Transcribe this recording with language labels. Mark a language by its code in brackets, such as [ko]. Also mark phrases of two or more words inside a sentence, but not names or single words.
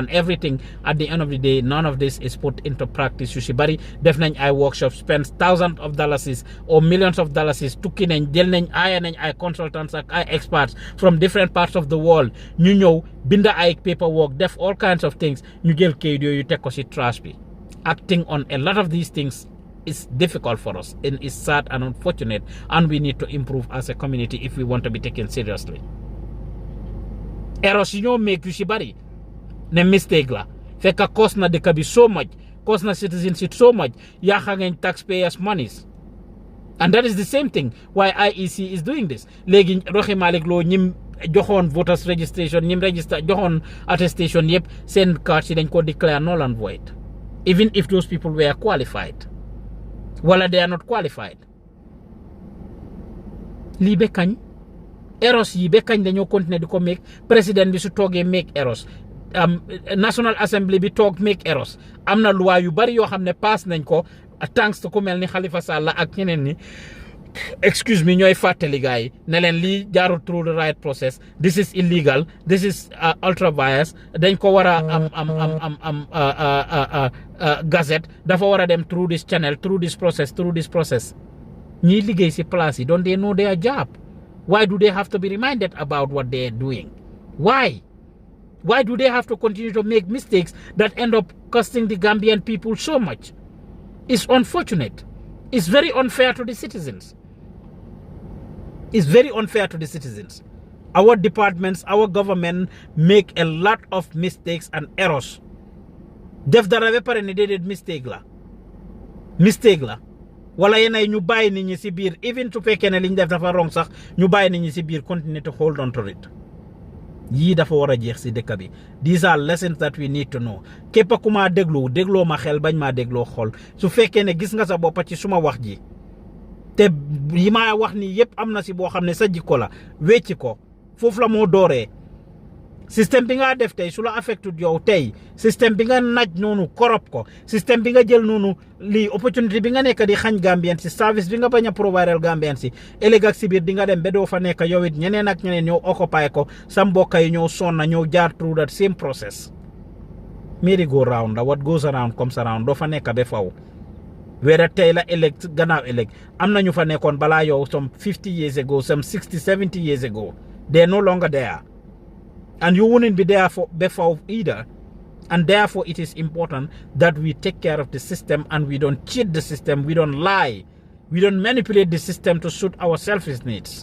[en] Everything at the end of the day none of this is put into practice. [wo] Yu si bari def nañ ay workshops [en] spend thousands of dollars [wo] or millions of dollars tukki nañ jël nañ aya nañ ay consultants ak ay experts [en] from different parts of the world [wo] ñu ñëw binda ay paperwork def [en] all kinds of things [wo] ñu jël kayit yooyu teg ko si trash bi. [en] Acting on a lot of these things is difficult for us and is sad and unfortunate, and we need to improve as a community if we want to be taken seriously. Errors you make [wo] yu si bari ne mistake la fekk cost na dëkk bi [en] so much, [wo] cost na [en] citizens it so much, [wo] yaaxa ngeen [en] taxpayers monies. And that is the same thing why IEC is doing this. [wo] Léegi Rohey Malick Lowe ñim joxoon [en] voters registration [wo] ñim register joxoon attestation yëpp seen cards yi dañ ko [en] declare null and void even if those people were qualified. Wala they are not qualified. [wo] Lii be kañ errors yi be kañ dañoo continuer di ko make président bi su toogee make errors National Assembly bi toog make errors am na loi yu bari yoo xam ne pass nañ ko [en] thanks to [wo] ku mel ni Halifa Sallah ak ñeneen ni [en] excuse me [wo] ñooy fàttali gars yi ne leen lii jaarul [en] through the right process, this is illegal, this is ultra vires, [wo] dañ ko war a gazette dafa war a dem [en] through this channel, through this process. [wo] Ñiy liggéey si place yi [en] don't they know their job? Why do they have to be reminded about what they are doing? Why do they have to continue to make mistakes that end up costing the Gambian people so much? It's unfortunate. It's very unfair to the citizens. It's very unfair to the citizens. Our departments, our government make a lot of mistakes and errors. [wo] Def dara be pare ne déedéet mistake la wala yenay ñu bàyyi nit ñi si biir even su fekkee ne liñ def dafa wrong sax ñu bàyyi nit ñi si biir [en] continue to hold on to it. [wo] Yii dafa war a jeex si dëkk bi. [en] These are lessons that we need to know. [wo] Képp ku ma dégloo ma xel bañ ma dégloo xol su fekkee ne gis nga sa bopp ci suma wax ji te yi ma wax ni yépp am na si boo xam ne sa jikko la wecci ko foofu la moo dooree. Système bi nga def tey su la affecté yow tey système bi nga naj noonu korop ko système bi nga jël noonu lii opportunité bi nga nekk di xañ Gambien si service bi nga bañ a provider Gambien si ëllëg ak si biir di nga dem ba doo fa nekk yow it ñeneen ak ñeneen ñoo occupy ko sa mbokk yi ñoo sonna ñoo jaar [en] through that same process. merry go round [wo] la [en] what goes around comes around [wo] doo fa nekk ba faw whether tey la ëllëg gannaaw ëllëg am na ñu fa nekkoon balaa yow [en] some 50 years ago some 60 70 years ago they are no longer there. And you wouldn't be there before either. And therefore, it is important that we take care of the system and we don't cheat the system, we don't lie, we don't manipulate the system to suit our selfish needs.